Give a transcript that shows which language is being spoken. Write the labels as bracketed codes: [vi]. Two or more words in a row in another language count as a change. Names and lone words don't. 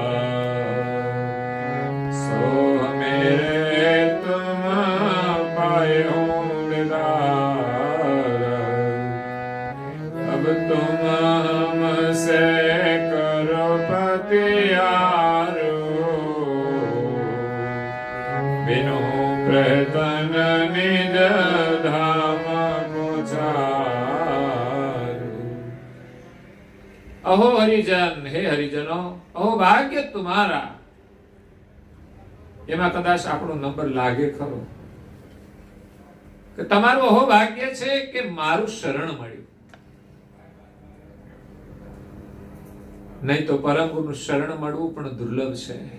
[hi] सो मेरे तुम पाए हो दिदारा, अब तुम हमसे करो पतियारो, बिनु प्रतन निज धाम मुझारू। अहो हरिजन, हे हरिजनो, अहो भाग्य तुम्हारा. [gu] એમાં કદાચ આપણો નંબર લાગે ખરો કે તમારું અહો ભાગ્ય છે કે મારું શરણ મળ્યું. નહીં તો પરમ ગુરુનું શરણ મળવું પણ દુર્લભ છે.